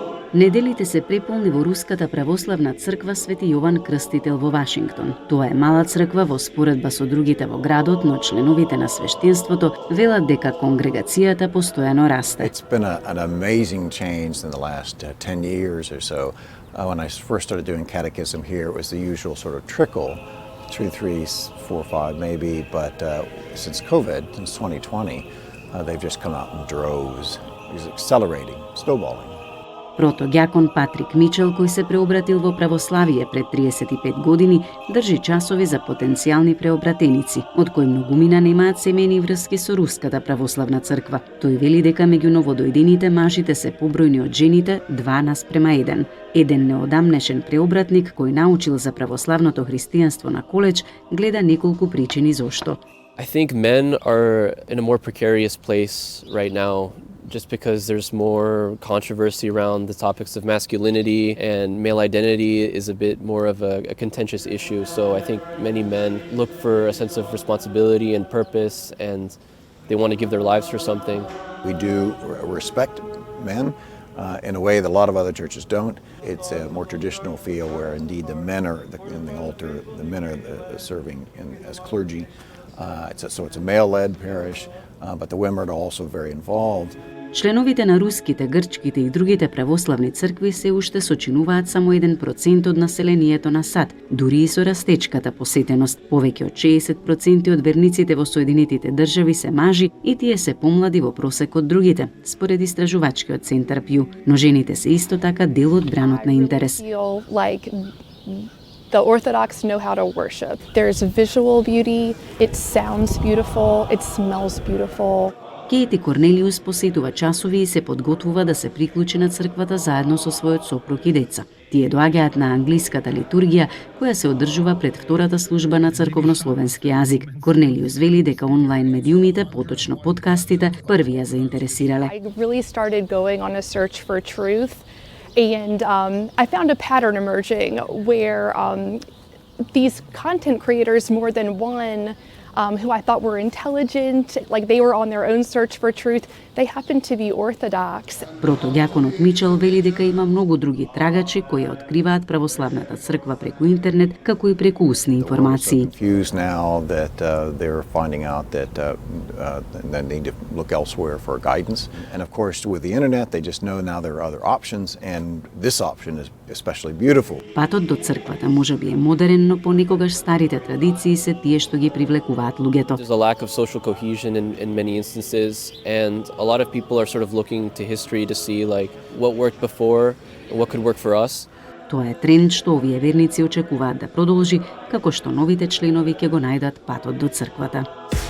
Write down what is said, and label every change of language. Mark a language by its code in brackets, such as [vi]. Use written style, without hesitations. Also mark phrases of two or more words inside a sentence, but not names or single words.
[mk] Неделите се преполни во Руската православна црква Свети Јован Крстител во Вашингтон. Тоа е мала црква во споредба со другите во градот, но членовите на свештенството велат дека конгрегацијата постојано расте. [en] It's been an amazing change in the last 10 years or so. When I first started doing catechism here, it was the usual sort of trickle, 2, 3, 4, 5 maybe, but since COVID, since 2020, they've just come out in droves. It's accelerating, snowballing. [mk] Протодјакон Патрик Мичел, кој се преобратил во православие пред 35 години, држи часови за потенцијални преобратеници, од кои многумина немаат семејни врски со Руската православна црква. Тој вели дека меѓу новодојдените мажите се побројни од жените 2:1. Еден неодамнешен преобратник кој научил за православното христијанство на коледж гледа неколку причини зошто. [en] I think men are in a more precarious place right now, just because there's more controversy around the topics of masculinity, and male identity is a bit more of a contentious issue. So I think many men look for a sense of responsibility and purpose, and they want to give their lives for something. We do respect men in a way that a lot of other churches don't. It's a more traditional feel where indeed the men are in the altar, the men are serving as clergy. So it's a male-led parish, but the women are also very involved. [mk] Членовите на руските, грчките и другите православни цркви се уште сочинуваат само 1% од населението на САД, дури и со растечката посетеност. Повеќе од 60% од верниците во Соединетите држави се мажи и тие се помлади во просек од другите, според истражувачкиот центар Пју. Но жените се исто така дел од бранот на интерес. [en] The Orthodox know how to worship. There's visual beauty, it sounds beautiful, it smells beautiful. [mk] Кейти Корнелиус посетува часови и се подготвува да се приклучи на црквата заедно со својот сопруг и деца. Тие доаѓаат на англиската литургија, која се одржува пред втората служба на црковнословенски јазик. Корнелиус вели дека онлайн медиумите, поточно подкастите, први ја заинтересирале. [en] I really started going on a search for truth, and I found a pattern emerging where these content creators, more than one, who I thought were intelligent, like they were on their own search for truth, they happened to be Orthodox. [mk] Протодјаконот Мичел вели дека има многу други трагачи кои откриваат православната црква преку интернет, како и преку усни информации. [en] Confused now that they're finding out that they need to look elsewhere for guidance. And of course, with the internet, they just know now there are other options, and this option is especially beautiful. [mk] Патот до црквата можеби е модерен, но понекогаш старите традиции се тие што ги привлекуваат луѓето. [en] There's a lack of social cohesion in many instances, and a lot of people are sort of looking to history to see like what worked before and what could work for us. [mk] Тоа е тренд што овие верници очекуваат да продолжи, како што новите членови ќе го најдат патот до црквата.